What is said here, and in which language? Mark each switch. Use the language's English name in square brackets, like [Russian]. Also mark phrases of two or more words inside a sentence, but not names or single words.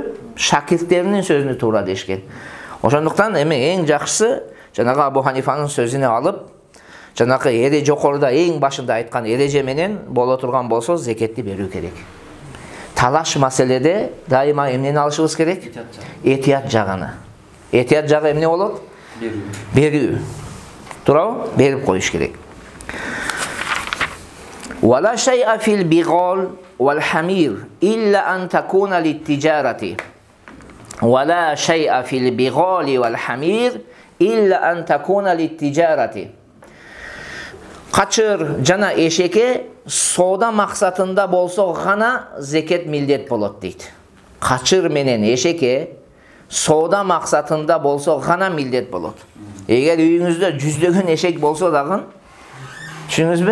[Kyrgyz] Шакирттеринин сөзүнө туура дешкен. Ошондуктан эми эң жакшысы жанагы Абу Ханифанын сөзүнө алып, жанагы эре жокоруда эң башында айткан эреже менен боло турган болсо зекетти берүү керек. Талаш маселеде дайыма эмнени алышыбыз керек? Этият жагыны. Этият жагы эмне болот? Берүү. Туурабы? Берип коюш керек. [Arabic] ولا شيء في البغال والحمير إلا أن تكون للتجارة. ولا شيء في البغال والحمير إلا أن تكون للتجارة. [Kyrgyz] Качыр жана эшекке соода максатында болсо гана зекет милдет болот дейт. Качыр менен эшекке соода максатында болсо гана милдет болот. Эгер үйүңүздө жүздөгөн эшек болсо дагы, түшүнүңүзбү?